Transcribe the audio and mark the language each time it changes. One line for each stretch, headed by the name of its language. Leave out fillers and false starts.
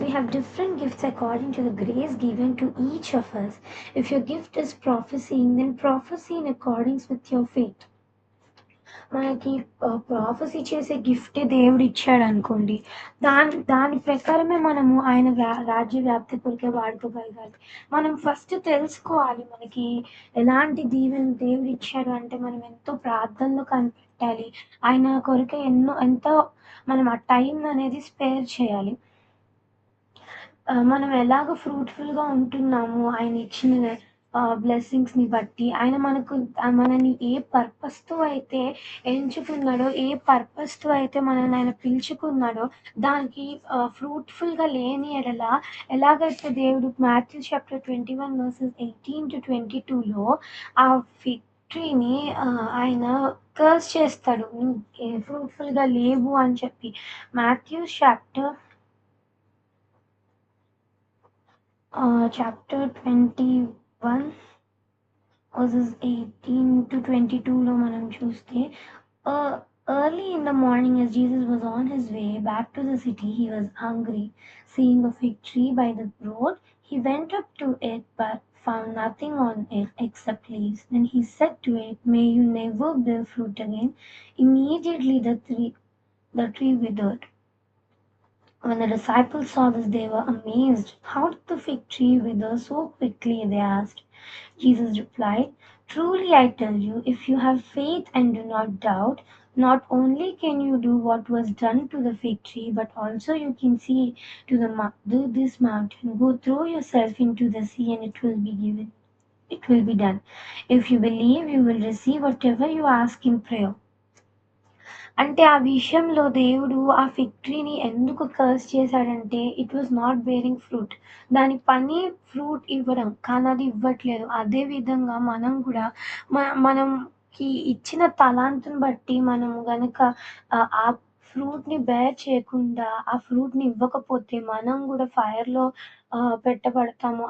English: We have different gifts according to the grace given to each of us. If your gift is prophesying, then prophesy in accordance with your faith.
Telugu: మనకి prophecy చేసే గిఫ్టే దేవుడిచ్చాడనుకోండి. దాని ప్రకారమే మనము ఆయన రాజ్య వ్యాప్తి కొరకే వాడుకోగలగాలి. మనం ఫస్ట్ తెలుసుకోవాలి మనకి ఎలాంటి దీవెన దేవుడిచ్చాడు అంటే, మనం ఎంతో ప్రార్థనలో కనిపెట్టాలి. ఆయన కొరకే ఎంతో మనం ఆ టైంననేది స్పేర్ చేయాలి. మనం ఎలాగ ఫ్రూట్‌ఫుల్‌గా ఉంటున్నాము ఆయనిచ్చిన బ్లెస్సింగ్స్‌ని బట్టి, ఆయన మనల్ని ఏ పర్పస్‌తో అయితే ఎంచుకున్నాడో, ఏ పర్పస్‌తో అయితే మనల్ని ఆయన పిలుచుకున్నాడో, దానికి ఫ్రూట్‌ఫుల్‌గా లేని ఎడల ఎలాగైతే దేవుడు మాథ్యూ చాప్టర్ 21 వర్సెస్ 18-22లో ఆ ఫిగ్ ట్రీని ఆయన కర్స్ చేస్తాడు. నువ్వు ఫ్రూట్‌ఫుల్‌గా లేవు అని చెప్పి.
English: Matthew chapter chapter 21 verses 18-22లో
Telugu: మనం చూస్తే
English: early in the morning as Jesus was on his way back to the city, he was hungry. Seeing a fig tree by the road, he went up to it but found nothing on it except leaves. Then he said to it, "May you never bear fruit again." Immediately the tree withered. When the disciples saw this, they were amazed. "How did the fig tree wither so quickly?" they asked. Jesus replied, "Truly I tell you, if you have faith and do not doubt, not only can you do what was done to the fig tree, but also you can say to do this mountain, go throw yourself into the sea, and it will be given. It will be done. If you believe, you will receive whatever you ask in prayer."
Telugu: అంటే ఆ విషయంలో దేవుడు ఆ fig ట్రీని ఎందుకు curse చేశాడంటే,
English: It was not bearing fruit.
Telugu: దాని పని ఫ్రూట్ ఇవ్వడం. కానీ అది ఇవ్వట్లేదు. అదే విధంగా మనం గూడా మనకి ఇచ్చిన తలాంతుని బట్టి మనము గనక ఆ ఫ్రూట్‌ని బేర్ చేయకుండా, ఆ ఫ్రూట్‌ని ఇవ్వకపోతే మనం గూడా ఫైర్‌లో పెట్టబడతాము.